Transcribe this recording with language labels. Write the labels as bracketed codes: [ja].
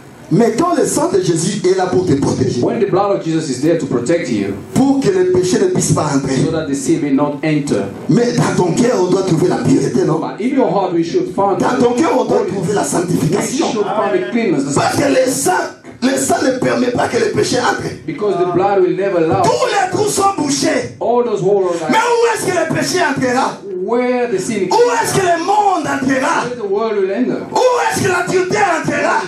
[fr] Mais quand le sang de Jésus est là pour te protéger, [en] When the blood of Jesus is there to protect you, [fr] pour que le péché ne puisse pas entrer. [en] so that the sin may not enter. [fr] Mais dans ton cœur, on doit trouver la pureté, non? [en] But in your heart we should find [fr] Dans ton cœur, on doit [en] holiness. [fr] trouver la [en] We [fr] sanctification. [en] should find the cleanness. [fr] Parce que le sang ne permet pas que le péché entre. [en] Because the blood will never allow [fr] Tous les trous sont bouchés. [en] all those holes [fr] Mais où est-ce que le péché entrera? [en] where the sin [fr] Où est-ce que le monde entrera? [en] where the world will enter. [fr] Où est-ce que l'adultère entrera?